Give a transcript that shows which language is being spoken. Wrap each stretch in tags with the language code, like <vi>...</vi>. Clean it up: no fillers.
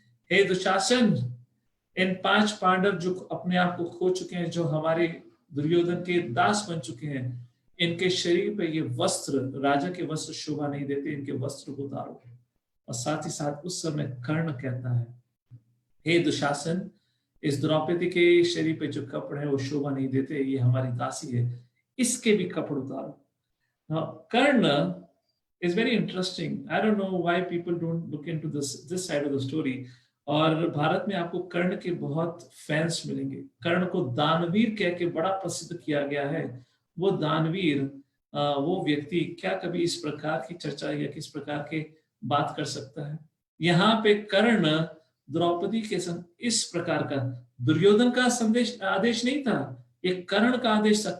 <hi>हे दुशासन, इन 5 पांडव जो अपने आप को खो चुके हैं, जो हमारे दुर्योधन के दास बन चुके हैं, इनके शरीर पे ये वस्त्र, राजा के वस्त्र शोभा नहीं देते, इनके वस्त्र को उतारो। और साथ ही साथ उस समय कर्ण कहता है, हे दुशासन, इस द्रौपदी के शरीर पे जो कपड़े हैं वो शोभा नहीं देते, ये हमारी दासी है, इसके भी कपड़े उतारो। कर्ण</hi> <en>is very interesting. I don't know why people don't look into this side of the story.</en> <hi>और भारत में आपको कर्ण के बहुत फैंस मिलेंगे। कर्ण को दानवीर कह के बड़ा प्रसिद्ध किया गया है। वो दानवीर, वो व्यक्ति क्या कभी इस प्रकार की चर्चा या किस प्रकार के बात कर सकता है? यहाँ पे कर्ण द्रौपदी के संग इस प्रकार का, दुर्योधन का संदेश आदेश नहीं था, एक कर्ण का आदेश था।</hi>